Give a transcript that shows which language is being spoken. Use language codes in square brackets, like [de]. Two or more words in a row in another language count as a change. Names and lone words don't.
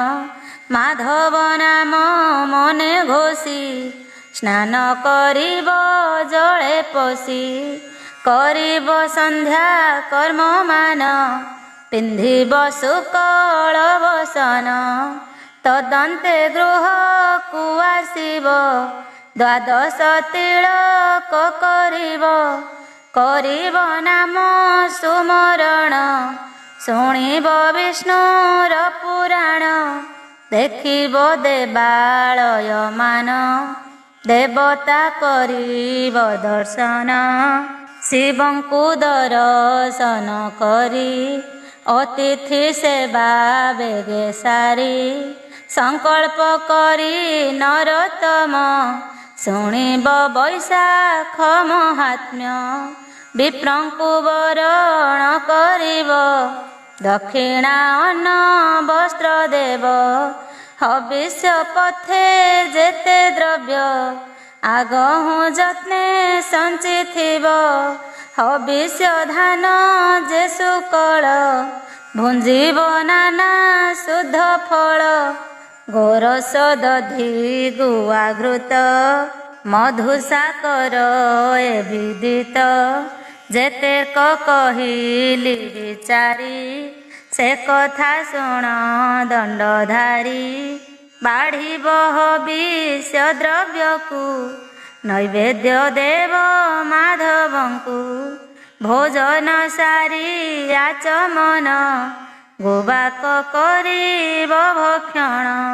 [or] ମାଧବ ନାମ ମନେ ଘୋଷି ସ୍ନାନ କରିବ ଜଳେ ପଶି କରିବ ସନ୍ଧ୍ୟା କର୍ମ ମାନ ପିନ୍ଧିବ ଶୁକ୍ଳ ବସନ ତଦନ୍ତେ ଗୃହ କୋ ଆସିବ ଦ୍ୱାଦଶ ତିଳକ କରିବ କରିବ ନାମ ସୁମରଣ ଶୁଣିବ ବିଷ୍ଣୁର ପୁରାଣ ଦେଖିବ ଦେବାଳୟ ମାନ ଦେବତା କରିବ ଦର୍ଶନ ଶିବଙ୍କୁ ଦର୍ଶନ କରି ଅତିଥି ସେବା ବେଗେ ସାରି ସଙ୍କଳ୍ପ କରି ନରୋତ୍ତମ ଶୁଣିବ ବୈଶାଖ ମହାତ୍ମ୍ୟ ବିପ୍ରଙ୍କୁ ବରଣ କରିବ ଦକ୍ଷିଣା ଅନ୍ନ ବସ୍ତ୍ର ଦେବ ହବିଷ୍ୟ ପଥେ ଯେତେ ଦ୍ରବ୍ୟ ଆଗହୁ ଯତ୍ନେ ସଞ୍ଚିଥିବ ହବିଷ୍ୟ ଧାନ ଯେ ସୁକଳ ଭୁଞ୍ଜିବ ନାନା ଶୁଦ୍ଧ ଫଳ ଗୋରସ ଦଧି ଗୁଆ ଘୃତ ମଧୁ ସାକର ଏ ବିଦିତ ଯେତେ କହିଲି ବିଚାରି ସେ କଥା ଶୁଣ ଦଣ୍ଡଧାରୀ ବାଢ଼ିବ ହବିଷ୍ୟ ଦ୍ରବ୍ୟକୁ ନୈବେଦ୍ୟ ଦେବ ମାଧବଙ୍କୁ ଭୋଜନ ସାରି ଆଚମନ ଗୋବାକ କରିବ ଭକ୍ଷଣ